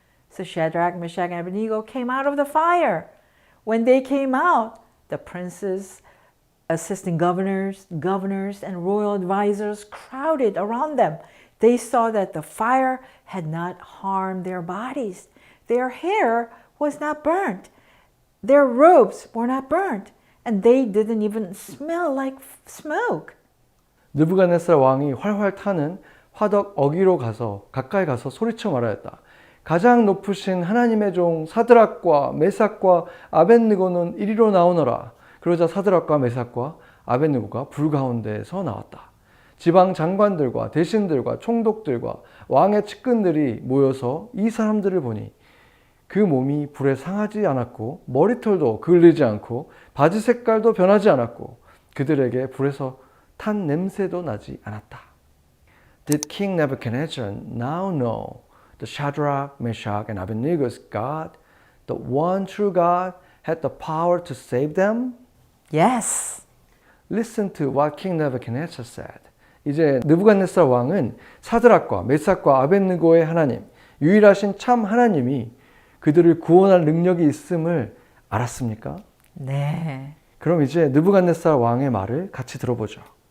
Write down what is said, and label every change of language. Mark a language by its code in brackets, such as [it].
[en] So Shadrach, Meshach, and Abednego came out of the fire. When they came out, the princes, assistant governors, and royal advisors crowded around them. They saw that the fire had not harmed their bodies. Their hair was not burnt. Their robes were not burnt. And they didn't even smell like smoke. [ko] 느부갓네살 왕이 활활 타는 화덕 어기로 가까이 가서 소리쳐 말하였다. 가장 높으신 하나님의 종 사드락과 메삭과 아벳느고는 이리로 나오너라. 그러자 사드락과 메삭과 아벳느고가 불 가운데에서 나왔다. 지방 장관들과 대신들과 총독들과 왕의 측근들이 모여서 이 사람들을 보니 그 몸이 불에 상하지 않았고 머리털도 그을리지 않고 바지 색깔도 변하지 않았고 그들에게 불에서 탄 냄새도 나지 않았다. [en] Did King Nebuchadnezzar now know the Shadrach, Meshach, and Abednego's God, the one true God, had the power to save them? Yes. Listen to what King Nebuchadnezzar said. [ko] 이제 느부갓네살 왕은 사드락과 메삭과 아벳느고의 하나님, 유일하신 참 하나님이 그들을 구원할 능력이 있음을 알았습니까? 네. 그럼 이제 느부갓네살 왕의 말을 같이 들어보죠.